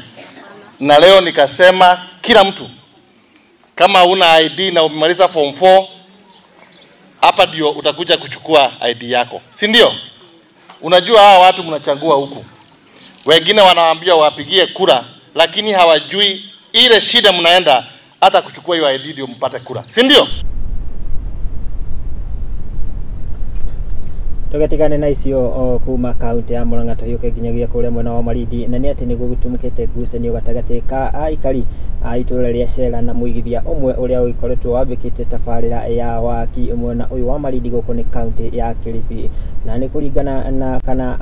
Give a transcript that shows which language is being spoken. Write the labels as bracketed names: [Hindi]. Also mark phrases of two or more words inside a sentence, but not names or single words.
[Swahili] Na leo nikasema kila mtu, kama una ID na umemaliza form 4, hapa ndio utakuja kuchukua ID yako. Si ndio? Unajua hawa watu mnachagua huku, wengine wanawaambia wapigie kura, lakini hawajui ile shida mnaenda hata kuchukua hiyo ID ndio mpate kura. Si ndio? [Kikuyu] Tugetigane na icio kuma kaunti ya Murang'a tuyuke nginyagia kuria mwena wa Marindi, na ni ati ni gugutumukite ngucanio gatagati ka aikari a itura ria Cera na muigithia umwe uria ukoretwo wambikite tabarira ya waki mwena uyu wa Marindi guku ni kaunti ya Kilifi, na ni kuringana na kana